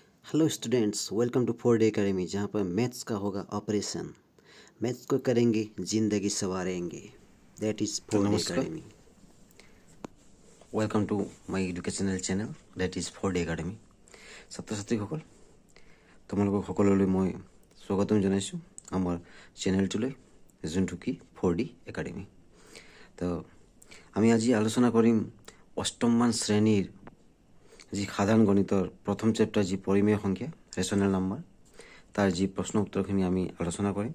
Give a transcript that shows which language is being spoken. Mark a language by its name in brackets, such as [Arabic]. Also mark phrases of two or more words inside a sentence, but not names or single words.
[English] Hello students, welcome to 4 D Academy, [Hindi] जहाँ पर मैथ्स का होगा ऑपरेशन। मैथ्स को करेंगे, जिंदगी सवारेंगे। [English] That is 4 D [Hindi] नमस्कार। [English] अकेडमी। Welcome to my educational channel, that is 4 D Academy. [Assamese] ছাত্ৰ ছাত্ৰীসকল, তোমালোকক সকলোলৈ মই স্বাগতম জনাইছোঁ আমাৰ চেনেলটোলৈ, যোনটো কি 4 ডি একাডেমি। তো আমি আজি আলোচনা কৰিম অষ্টমমান শ্ৰেণীৰ যি সাধাৰণ গণিতৰ প্ৰথম চেপ্টাৰ, যি পৰিমেয় সংখ্যা [English] rational number, [Assamese] তাৰ যি প্ৰশ্ন উত্তৰখিনি আমি আলোচনা কৰিম।